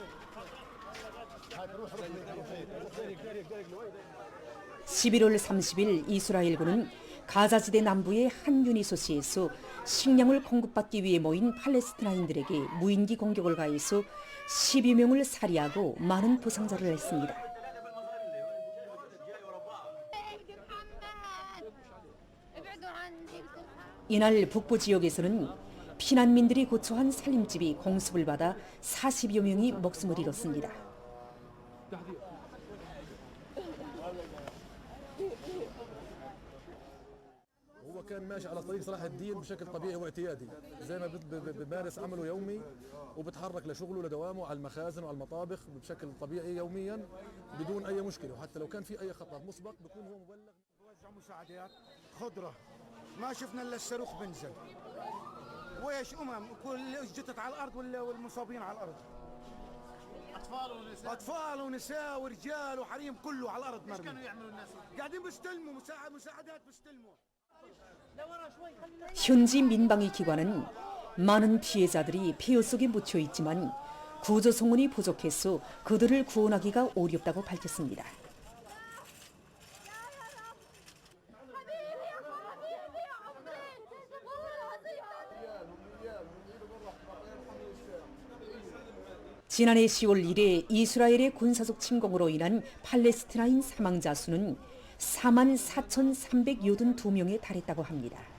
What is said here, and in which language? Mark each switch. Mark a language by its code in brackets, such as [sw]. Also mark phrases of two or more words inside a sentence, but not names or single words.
[ko] 11월 30일 이스라엘군은 가자지대 남부의 한 유니소시에서 식량을 공급받기 위해 모인 팔레스티나인들에게 무인기 공격을 가해서 10여 명을 살해하고 많은 부상자를 냈습니다. 이날 북부 지역에서는 피난민들이 고초한 살림집이 공습을 받아 40여 명이 목숨을 잃었습니다. [ar] هو كان ماشي على طريق صلاح الدين بشكل طبيعي واعتيادي زي ما بمارس عمله يومي وبتحرك لشغله لدوامه على المخازن وعلى المطابخ بشكل طبيعي يوميا بدون اي مشكله وحتى لو كان في اي خطر مسبق بيكون هو مبلغ. بوزع مساعدات خضره ما شفنا الا الصاروخ بنزل وايش كل جثث على الارض والمصابين على الارض اطفال ونساء ورجال وحريم كله على الارض مرمي. ايش كانوا يعملوا الناس؟ قاعدين بيستلموا مساعدات بيستلموا. [ko] 현지 민방위 기관은 많은 피해자들이 폐허 속에 묻혀 있지만 구조 성원이 부족해서 그들을 구원하기가 어렵다고 밝혔습니다. 지난해 10월 1일 이스라엘의 군사적 침공으로 인한 팔레스티나인 사망자 수는 44,382명에 달했다고 합니다.